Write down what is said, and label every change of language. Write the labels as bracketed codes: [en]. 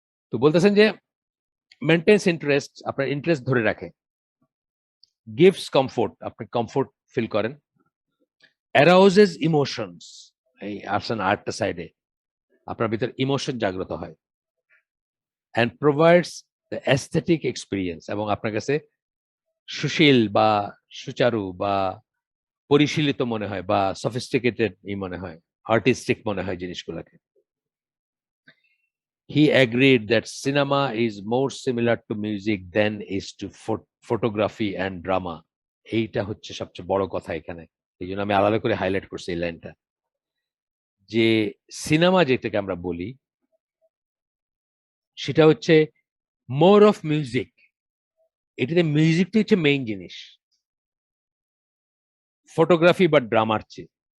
[bn] তো বলতেছেন যে [en] maintains interest, [bn] আপনার ইন্টারেস্ট ধরে রাখে, [en] gives comfort, [bn] আপনি কমফোর্ট ফিল করেন, [en] arouses emotions, [bn] এই আসেন আরেকটা সাইডে, আপনার ভিতর ইমোশন জাগ্রত হয়, [en] and provides the aesthetic experience, [bn] এবং আপনার কাছে সুশীল বা সুচারু বা পরিশীলিত মনে হয়, বা সফিস্টিকেটেড মনে হয়, আর্টিস্টিক মনে হয় জিনিসগুলোকে। [en] He agreed that cinema is more similar to music than is to photography and drama. [bn] এইটা হচ্ছে সবচেয়ে বড় কথা এখানে, এই জন্য আমি আলাদা করে হাইলাইট করছি এই লাইনটা, যে সিনেমা যেটাকে আমরা বলি সেটা হচ্ছে [en] more of music, [bn] এটাতে মিউজিকটা হচ্ছে মেইন জিনিস, ফটোগ্রাফি বা ড্রামার চেয়ে।